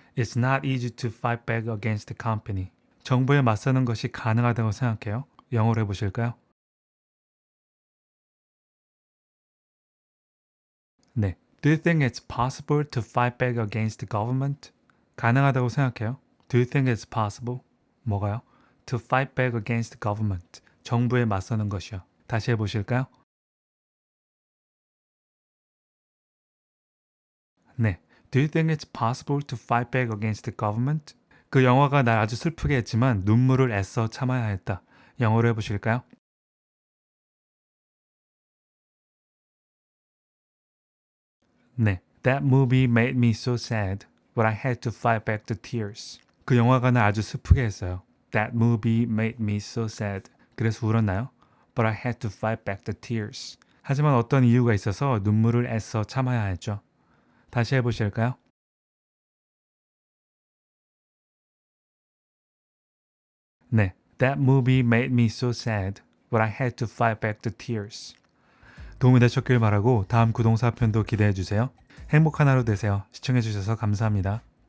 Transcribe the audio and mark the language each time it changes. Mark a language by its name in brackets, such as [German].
[English] It's not easy to fight back against the company. [Korean] 정부에 맞서는 것이 가능하다고 생각해요. 영어로 해보실까요? 네. [English] Do you think it's possible to fight back against the government? [Korean] 가능하다고 생각해요. [English] Do you think it's possible? [Korean] 뭐가요? [English] To fight back against the government. [Korean] 정부에 맞서는 것이요. 다시 해보실까요? 네. [English] Do you think it's possible to fight back against the government? [Korean] 그 영화가 날 아주 슬프게 했지만 눈물을 애써 참아야 했다. 영어로 해보실까요? 네. [English] That movie made me so sad, but I had to fight back the tears. [Korean] 그 영화가 날 아주 슬프게 했어요. [English] That movie made me so sad. [Korean] 그래서 울었나요? [English] But I had to fight back the tears. [Korean] 하지만 어떤 이유가 있어서 눈물을 애써 참아야 했죠. 다시 해보실까요? 네. [English] That movie made me so sad, but I had to fight back the tears. [Korean] 도움이 되셨길 바라고 다음 구동사 편도 기대해 주세요. 행복한 하루 되세요. 시청해 주셔서 감사합니다.